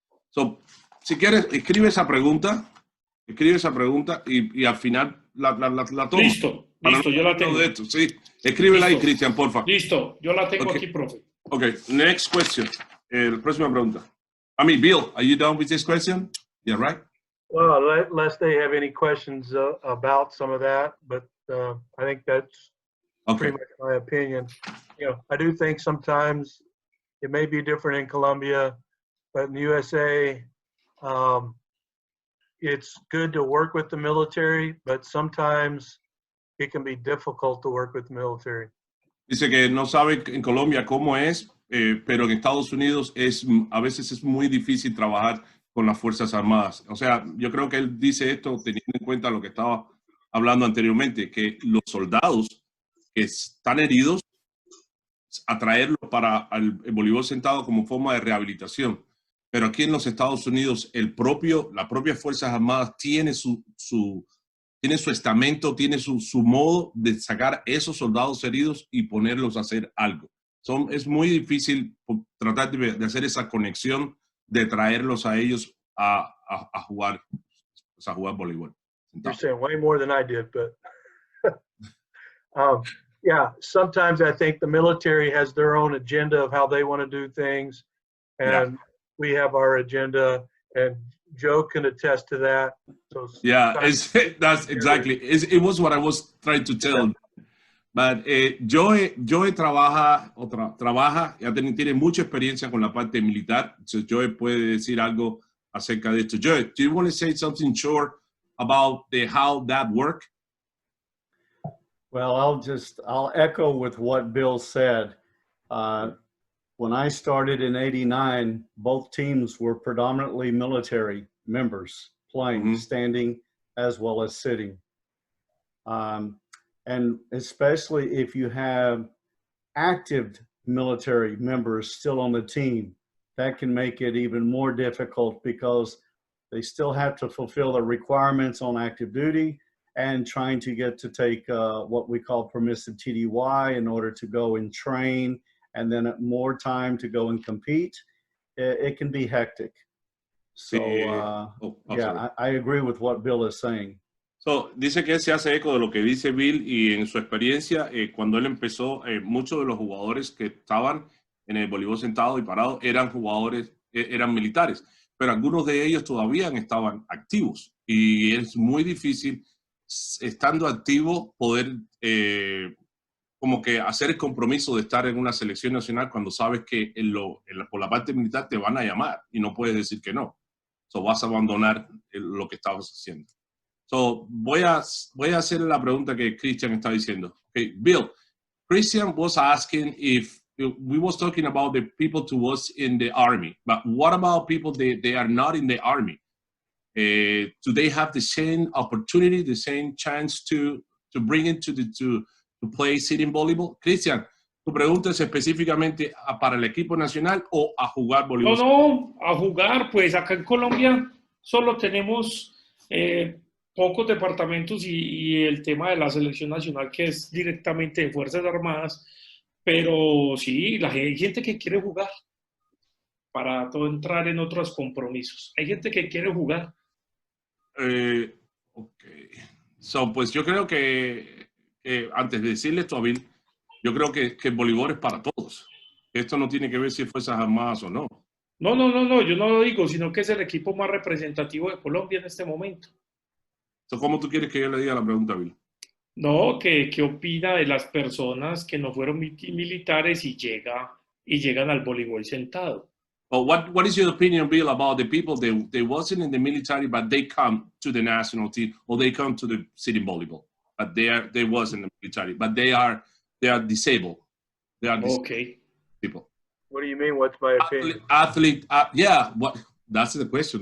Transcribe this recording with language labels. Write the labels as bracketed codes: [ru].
[es] So, si quieres, escribe esa pregunta escribe esa pregunta y al final la tomo. Listo, listo, yo la tengo. De esto, sí. Escríbela ahí, Cristian, porfa. Listo, yo la tengo aquí, profe. [en] Okay, next question. [es] Próxima pregunta. [en] Bill, are you done with this question? Yeah, right? Well, unless they have any questions about some of that, but I think that's pretty much my opinion. You know, I do think sometimes it may be different in Colombia, but in the USA, it's good to work with the military, but sometimes it can be difficult to work with the military. [es] Dice que no sabe en Colombia cómo es, pero en Estados Unidos a veces es muy difícil trabajar con las Fuerzas Armadas. O sea, yo creo que él dice esto teniendo en cuenta lo que estaba hablando anteriormente, que los soldados que están heridos, atraerlos para el voleibol sentado como forma de rehabilitación. Pero aquí en los Estados Unidos, las propias Fuerzas Armadas tiene su estamento, tiene su modo de sacar esos soldados heridos y ponerlos a hacer algo. Es muy difícil tratar de hacer esa conexión, de traerlos a ellos a jugar voleibol. [en] You're saying way more than I did, but yeah, sometimes I think the military has their own agenda of how they want to do things, and we have our agenda, and Joe can attest to that. So that's exactly. It was what I was trying to tell. [es] But Joe trabaja, ya tiene mucha experiencia con la parte militar. So Joe puede decir algo acerca de esto. [en] Joe, do you want to say something short about how that works? Well, I'll echo with what Bill said. When I started in '89, both teams were predominantly military members playing, standing as well as sitting. And especially if you have active military members still on the team, that can make it even more difficult because they still have to fulfill the requirements on active duty and trying to get to take what we call permissive TDY in order to go and train, and then more time to go and compete. It can be hectic. So I agree with what Bill is saying. [es] So, dice que él se hace eco de lo que dice Bill, y en su experiencia, cuando él empezó, muchos de los jugadores que estaban en el voleibol sentado y parado eran militares, pero algunos de ellos todavía estaban activos, y es muy difícil, estando activo, poder como que hacer el compromiso de estar en una selección nacional cuando sabes que por la parte militar te van a llamar y no puedes decir que no. So, vas a abandonar lo que estabas haciendo. So, voy a hacer la pregunta que Christian está diciendo. [en] Okay, Bill, Christian was asking if we was talking about the people to us in the army, but what about people they are not in the army? Do they have the same opportunity, the same chance to bring it to play sitting volleyball? [es] Christian, tu pregunta es específicamente para el equipo nacional o a jugar voleibol. No, a jugar. Pues acá en Colombia solo tenemos pocos departamentos y el tema de la selección nacional, que es directamente de Fuerzas Armadas, pero sí, hay gente que quiere jugar para todo entrar en otros compromisos. Hay gente que quiere jugar. Ok. So, pues yo creo que antes de decirle esto a Bill, yo creo que el voleibol es para todos. Esto no tiene que ver si es Fuerzas Armadas o no. No, yo no lo digo, sino que es el equipo más representativo de Colombia en este momento. So, ¿cómo tú quieres que yo le diga la pregunta a Bill? No, ¿qué opina de las personas que no fueron militares y llegan al voleibol sentado? [en] Well, what is your opinion, Bill, about the people they wasn't in the military, but they come to the national team, or they come to the sitting volleyball, but they wasn't in the military, but they are disabled. They are disabled people. What do you mean? What's my opinion? Athlete, yeah. What? That's the question.